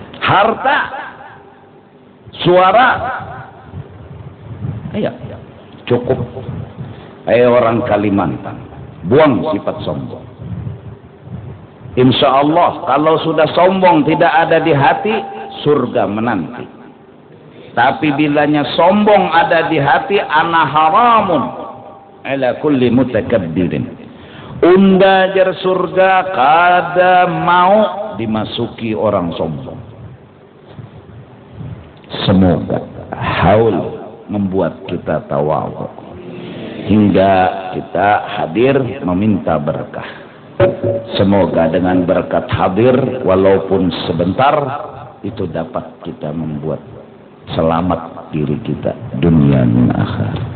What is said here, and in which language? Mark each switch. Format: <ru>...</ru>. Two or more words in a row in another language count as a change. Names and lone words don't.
<id>harta, suara, ayo cukup. Ayo orang Kalimantan, buang sifat sombong.</id> <ar>Insya Allah</ar> <id>kalau sudah sombong tidak ada di hati, surga menanti. Tapi bilanya sombong ada di hati,</id> <ar>ana haramun ala kulli mutakabbirin.</ar> <bjn>Unda jar surga kada mau dimasuki orang sombong.</bjn> <id>Semoga haul membuat kita tawadhu hingga kita hadir meminta berkah. Semoga dengan berkat hadir walaupun sebentar itu dapat kita membuat selamat diri kita dunia dan akhirat.</id>